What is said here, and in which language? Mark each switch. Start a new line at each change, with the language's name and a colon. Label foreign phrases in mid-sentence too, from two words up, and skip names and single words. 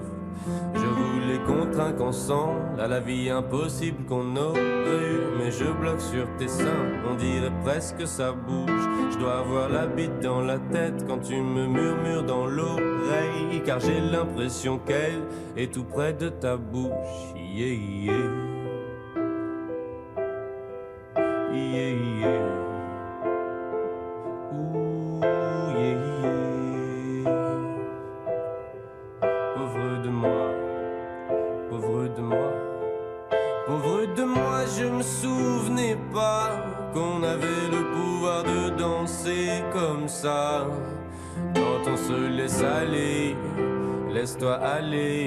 French: Je voulais qu'on trinque ensemble à la vie impossible qu'on aurait eue. Mais je bloque sur tes seins, on dirait presque ça bouge. Je dois avoir la bite dans la tête quand tu me murmures dans l'oreille. Car j'ai l'impression qu'elle est tout près de ta bouche.
English: Yeah, yeah. Yeah, yeah. Ouh, yeah, yeah.
French: Pauvre de moi, pauvre de moi, pauvre de moi, je me souvenais pas qu'on avait le pouvoir de danser comme ça. Quand on se laisse aller, laisse-toi aller.